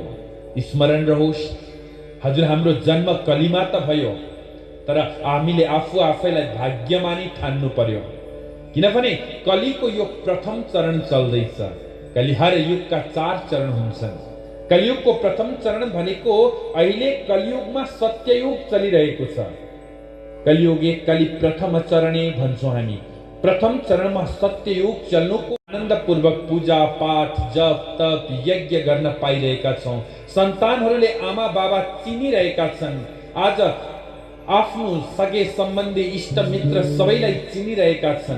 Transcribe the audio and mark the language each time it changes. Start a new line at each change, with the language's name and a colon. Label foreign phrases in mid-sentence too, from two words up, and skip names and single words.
Nepali: स्मरण रहोस्, हजुर हाम्रो जन्म कलीमा त भयो, तर हामीले आफू आफैलाई भाग्यमानी ठान्नु पर्यो। किनभने कलीको यो प्रथम चरण चल्दैछ। कलिहर युगका 4 चरण हुन्छन्। कलियुगको प्रथम चरण भनेको अहिले कलियुगमा सत्ययुग चलिरहेको छ। कलियुग एक कलि प्रथम चरणे भन्छौँ हामी। प्रथम चरणमा सत्ययुग चल्नुको आनन्दपूर्वक पूजा पाठ जप तप यज्ञ गर्न पाइरहेका छौँ। सन्तानहरूले आमा बाबा चिनिरहेका छन्। आज आफ्नो सगे सम्बन्धी इष्ट मित्र सबैलाई चिनिरहेका छन्।